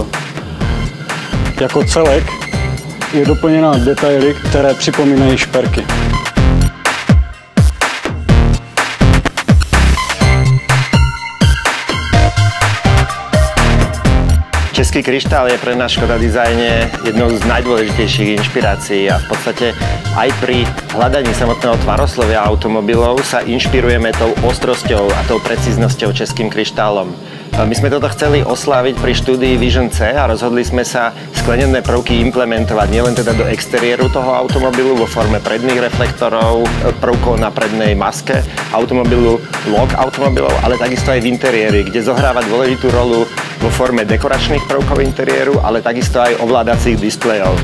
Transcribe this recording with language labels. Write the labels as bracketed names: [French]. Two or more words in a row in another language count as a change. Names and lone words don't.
[Czech] Jako celek je doplněna detaily, které připomínají šperky. [Slovak] Český kryštál je pre nás v Škoda dizajne jednou z najdôležitejších inšpirácií a v podstate aj pri hľadaní samotného tvaroslovia automobilov sa inšpirujeme tou ostrosťou a tou precíznosťou českým kryštálom. My sme toto chceli osláviť pri štúdii Vision C a rozhodli sme sa sklenené prvky implementovať nielen teda do exteriéru toho automobilu vo forme predných reflektorov, prvkov na prednej maske automobilu, log automobilov, ale takisto aj v interiéri, kde zohráva dôležitú rolu vo forme dekoračných prvkov interiéru, ale takisto aj ovládacích displejov.